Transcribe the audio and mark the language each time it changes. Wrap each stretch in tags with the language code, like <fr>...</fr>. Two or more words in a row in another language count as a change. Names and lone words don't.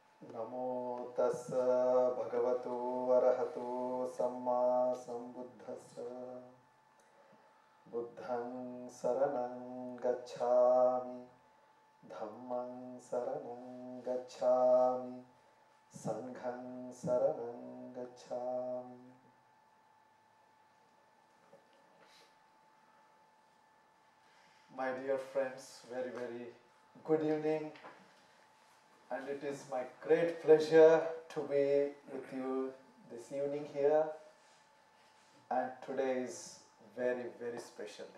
<pi>Namo tassa bhagavato arahato samma sambuddhassa Buddhang saranang gacchami Dhammang saranang gacchami Sanghang saranang gacchami.</pi> <en>My dear friends, very, very good evening. And it is my great pleasure to be with you this evening here. And today is very, very special day.</en>